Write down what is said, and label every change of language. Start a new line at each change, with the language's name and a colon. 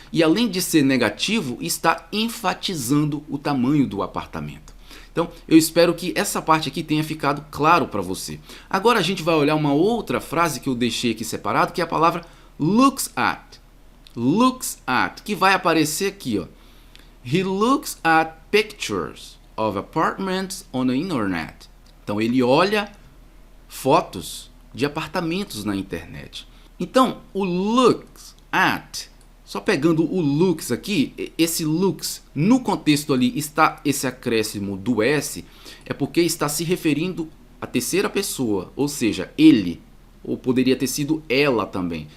Portuguese: E além de ser negativo, está enfatizando o tamanho do apartamento. Então, eu espero que essa parte aqui tenha ficado claro para você. Agora a gente vai olhar uma outra frase que eu deixei aqui separado, que é a palavra looks at. Looks at, que vai aparecer aqui, ó.
English: He looks at pictures of apartments on the internet.
Portuguese: Então ele olha fotos de apartamentos na internet. Então o looks at, só pegando o looks aqui, esse looks no contexto ali está esse acréscimo do S, é porque está se referindo à terceira pessoa, ou seja, ele, ou poderia ter sido ela também.